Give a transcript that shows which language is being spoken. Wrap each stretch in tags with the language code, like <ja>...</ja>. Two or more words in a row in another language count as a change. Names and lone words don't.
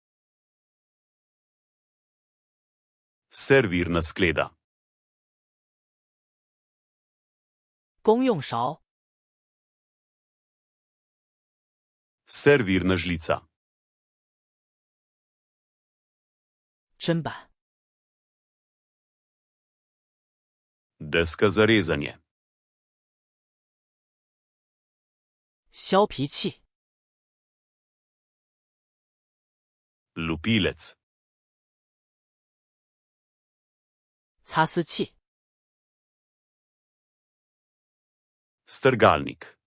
<sl>servirna skleda,</sl> <zh>公用勺、</zh> <sl>servirna žlica,</sl> <zh>砧板、</zh> <sl>deska za rezanje,</sl> <zh>削皮器、</zh> <sl>lupilec,</sl> <zh>擦丝器、</zh> <sl>strgalnik,</sl>